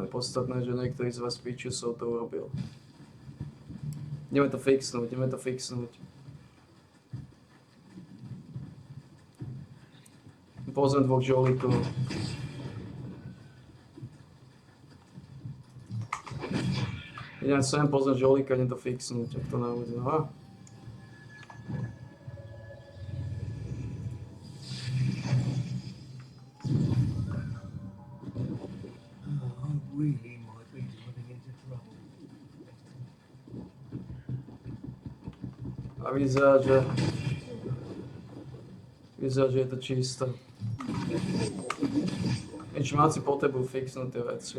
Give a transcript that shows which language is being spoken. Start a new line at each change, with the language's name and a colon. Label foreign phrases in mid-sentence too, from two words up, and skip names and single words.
Slovak: Podstatné, že niektorý z vás pičusov to urobil. Ideme to fixnúť, ideme to fixnúť. Pozriem dvoch žolíkov. Idem sem, pozriem žolíka, idem to fixnúť, ak to nebude. Aha.
English: Really might be running into trouble.
Slovak: A vyzerá, že je to čisté. Inšmáci potrebujú fixnúť tie veci.